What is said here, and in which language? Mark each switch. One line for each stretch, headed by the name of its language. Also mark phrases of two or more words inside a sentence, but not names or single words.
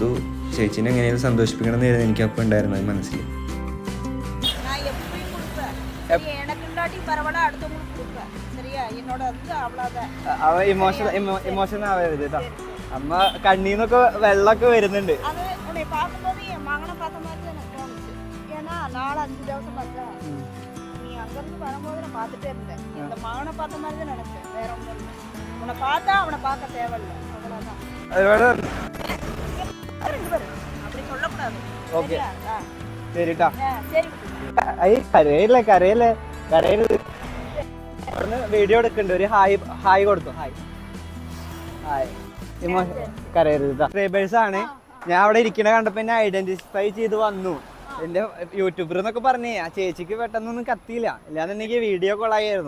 Malayalam: ചേച്ചീനെ എങ്ങനെയും സന്തോഷിപ്പിക്കണം എന്നായിരുന്നു എനിക്ക് അപ്പം ഉണ്ടായിരുന്നത് മനസ്സിൽ.
Tamil: அவ இமோஷனல் ஆகாது.
Malayalam: അമ്മ கண்ணீனൊക്കെ വെള്ളമൊക്കെ വരുന്നുണ്ട്.
Tamil: அது உன்னை பார்க்கும்போது என் மகனை பார்த்த மாதிரி தான் எனக்கு தோணுச்சு. ஏன்னா 4-5 ദിവസം பார்த்தா நீ அங்கிருந்து வரும்போது நான் பார்த்துட்டே இருந்தேன். இந்த மகனை பார்த்த மாதிரி தான் நினைச்சேன், வேற ஒன்றும் இல்லை. உன்னை பார்த்தா அவனை பார்க்க தேவையில்லை, அவ்வளோதான். அப்படி சொல்லக்கூடாது.
Malayalam: ഓക്കെ
Tamil: சரியா?
Malayalam: ശരിട്ടാ.
Tamil: சரி.
Malayalam: കരയില്ലേ കരയില്ലേ കരയില് വീഡിയോ എടുക്കണ്ട്. ഒരു ഹായ് കൊടുത്തു. ഹായ് കരയരുത്. സബ്സ്ക്രൈബേഴ്സ് ആണ്. ഞാൻ അവിടെ ഇരിക്കണ കണ്ടപ്പോ എന്നെ ഐഡന്റിഫൈ ചെയ്ത് വന്നു. എന്റെ യൂട്യൂബർ എന്നൊക്കെ പറഞ്ഞേ ആ ചേച്ചിക്ക് പെട്ടെന്നൊന്നും കത്തിയില്ല, ഇല്ലാന്നുണ്ടെങ്കിൽ വീഡിയോ കോളായിരുന്നു.